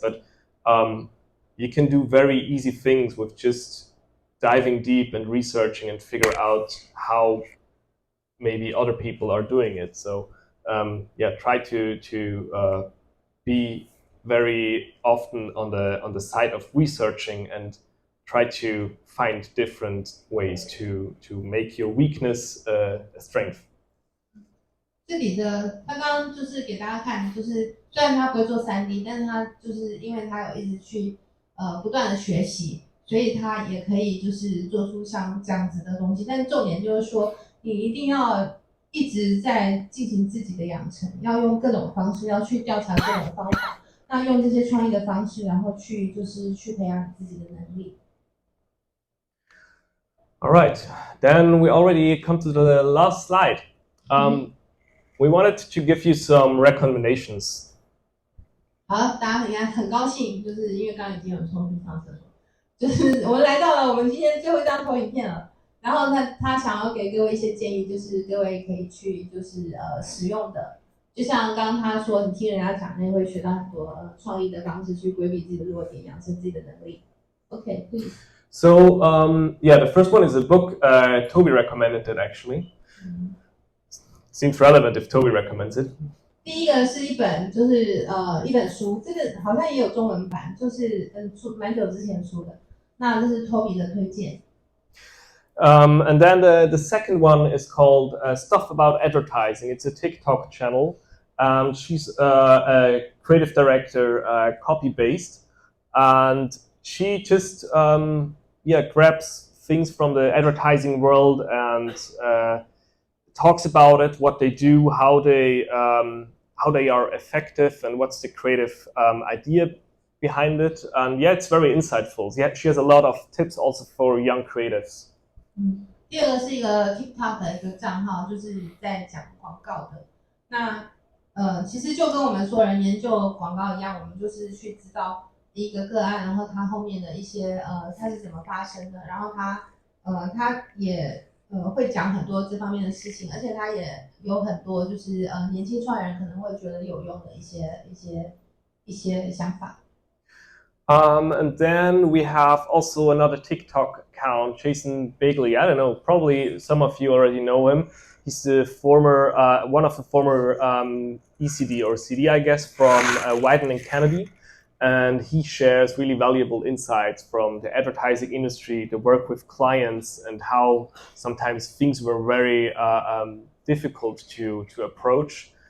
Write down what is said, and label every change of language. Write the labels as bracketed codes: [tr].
[en] But you can do very easy things with just diving deep and researching and figure out how maybe other people are doing it. So yeah, try to be very often on the side of researching and try to find different ways to make your weakness a strength. [zh] 这里的他刚刚就是给大家看，就是虽然他不会做3D，但是他就是因为他有一直去不断的学习，所以他也可以就是做出像这样子的东西。但是重点就是说，你一定要一直在进行自己的养成，要用各种方式，要去调查各种方法，那用这些创意的方式，然后去培养你自己的能力。 [en] All right, then we already come to the last slide. We wanted to give you some recommendations. [zh] 好，大家应该很高兴，就是因为刚刚已经有冲去上厕所，就是我们来到了我们今天最后一张投影片了。然后他想要给各位一些建议，就是各位可以去就是使用的，就像刚刚他说，你听人家讲，你会学到很多创意的方式去规避自己的弱点，养成自己的能力。 [en] Okay, please. So yeah, the first one is a book Toby recommended it actually. Seems relevant if Toby recommends it. [zh] 第一个是一本就是一本书，这个好像也有中文版，就是蛮久之前出的。那这是 Toby 的推荐。 [en] And then the second one is called Stuff About Advertising. It's a TikTok channel. She's a creative director, copy-based, and she just grabs things from the advertising world and talks about it, what they do, how they are effective, and what's the creative idea behind it. And yeah, it's very insightful. Yeah, she has a lot of tips also for young creatives. [zh] 第二个是一个 TikTok 的一个账号，就是在讲广告的。那其实就跟我们所有人研究广告一样，我们就是去知道一个个案，然后它后面的一些它是怎么发生的，然后它也会讲很多这方面的事情，而且它也有很多就是年轻创业人可能会觉得有用的一些想法。 [en] And then we have also another TikTok account, Jason Bagley. I don't know, probably some of you already know him. He's the former, one of the former ECD or CD, I guess, from Wieden and Kennedy. And he shares really valuable insights from the advertising industry, the work with clients, and how sometimes things were very difficult to approach.